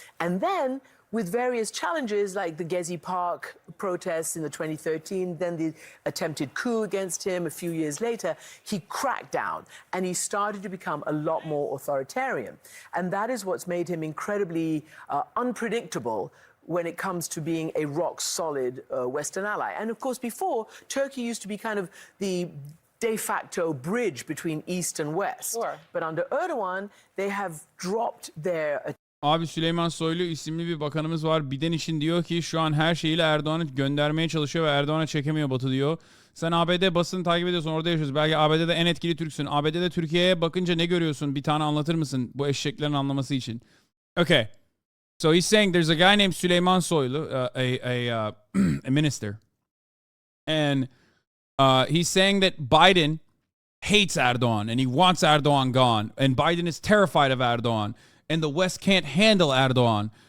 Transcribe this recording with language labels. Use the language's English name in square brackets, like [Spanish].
[English] And then, with various challenges like the Gezi Park protests in the 2013, then the attempted coup against him a few years later, he cracked down and he started to become a lot more authoritarian. And that is what's made him incredibly unpredictable when it comes to being a rock-solid Western ally. And of course, before, Turkey used to be kind of the de facto bridge between East and West. Sure. But under Erdogan, they have dropped their... [Turkish] Abi Süleyman Soylu isimli bir bakanımız var. Biden için diyor ki şu an her şeyiyle Erdoğan'ı göndermeye çalışıyor ve Erdoğan'a çekemiyor Batı diyor. Sen ABD basını takip ediyorsun, orada yaşıyorsun. Belki ABD'de en etkili Türksün. ABD'de Türkiye'ye bakınca ne görüyorsun? Bir tane anlatır mısın bu eşeklerin anlaması için? [English] Okay. So he's saying there's a guy named Süleyman Soylu, a minister. And he's saying that Biden hates Erdogan and he wants Erdogan gone. And Biden is terrified of Erdogan. And the West can't handle Erdogan.